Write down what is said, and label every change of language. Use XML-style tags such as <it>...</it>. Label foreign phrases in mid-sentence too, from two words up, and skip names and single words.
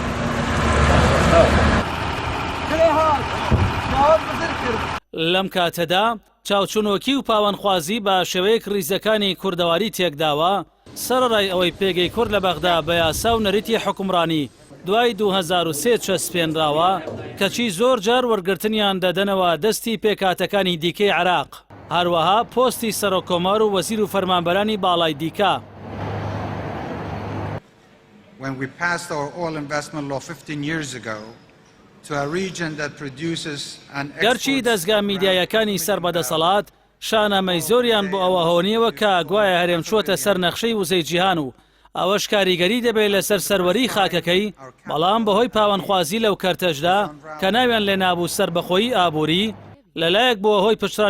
<ckb>لەم کاتەدا چاوچونۆکی و پاوەنخوازی بە شێوەیەک ڕیزەکانی کوردەواری تێکداوە سەرڕای ئەوەی پێگەی کورد لە بەغدا بە یاسا و نەریتی حکومڕانی دوای 2003 چەسپێنراوە کەچی زۆر جار وەرگرتنیان دەدەنەوە دەستی پێکاتەکانی دیکەی عێراق، هەروەها پۆستی سەرۆکۆمار و وەزیر و فەرمانبەرانی باڵای دیکە.</ckb> <en>When we passed our oil investment law 15 years ago to a region that produces and exports.</en> <ckb>گەرچی دەستگا میدیایەکانی سەربەدەسەڵات شانەمەی زۆریان بۆ ئەوە هۆنیەوە کە گوایە هەرێم چۆتە سەر نەخشەی وزەی جیهان و ئەوەش کاریگەری دەبێت لەسەر سەروەری خاکەکەی، بەڵام بەهۆی پاوەنخوازی لەو کەرتەشدا کە ناویان لێ نابوو سەربەخۆیی ئابووری لەلایەک بۆ هۆی پشترانی</ckb>